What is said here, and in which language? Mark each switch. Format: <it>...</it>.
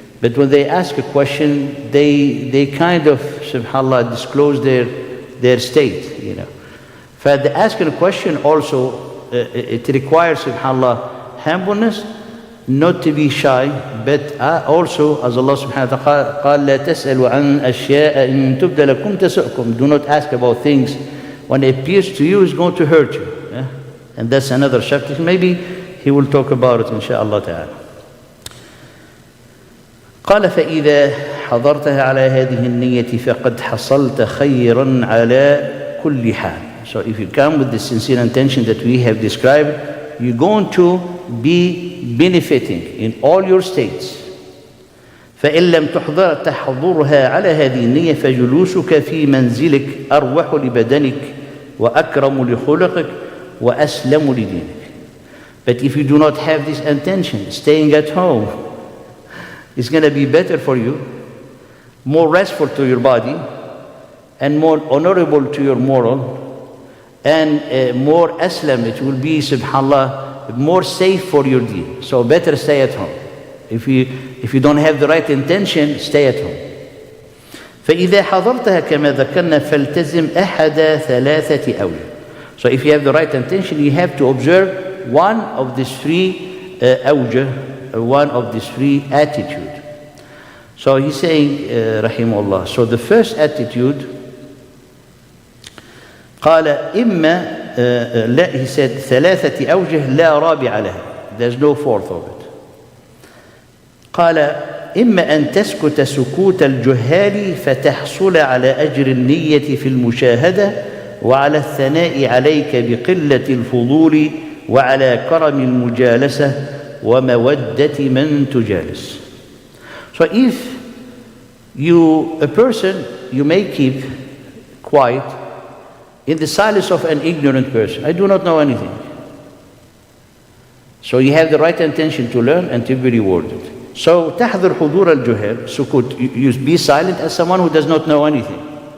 <en>But when they ask a question, they kind of, subhanAllah, disclose their state, For the asking a question also, it requires, subhanAllah, humbleness, not to be shy, but also, as Allah subhanahu wa ta'ala</en> <ar>قال لا تسألوا عن أشياء إن تبد لكم تسؤكم.</ar> <en>Do not ask about things when it appears to you is going to hurt you. And that's another chapter. Maybe he will talk about it, inshaAllah ta'ala.</en> <ar>قال فإذا حضرتها على هذه النية فقد حصلت خيرا على كل حال.</ar> <en>So if you come with the sincere intention that we have described, you're going to be benefiting in all your states.</en> <ar>فإن لم تحضرها على هذه النية فجلوسك في منزلك أروح لبدنك وأكرم لخلقك وأسلم لدينك.</ar> <en>But if you do not have this intention, staying at home, it's going to be better for you, more restful to your body, and more honorable to your moral, and more aslam. It will be, subhanAllah, more safe for your deen. So better stay at home. If you don't have the right intention, stay at home.</en> <ar>فإذا حضرتها كما ذكرنا فالتزم أحد ثلاثة أوجه.</ar> <en>So if you have the right intention, you have to observe one of these three one of these three attitude. So he's saying, rahimahullah. So the first attitude,</en> <ar>قال إما لا,</ar> <en>he said</en> <ar>ثلاثة أوجه لا رابع لها.</ar> <en>There's no fourth of it.</en> <ar>قال إما أن تسكت سكوت الجهال فتحصل على أجر النية في المشاهدة وعلى الثناء عليك بقلة الفضول وعلى كرم المجالسة ومودة من تجالس.</ar> <en>So if a person, you may keep quiet in the silence of an ignorant person. I do not know anything. So you have the right intention to learn and to be rewarded. So</en> <ar>تحضر حضور الجهل سكوت,</ar> <en>you be silent as someone who does not know anything.</en>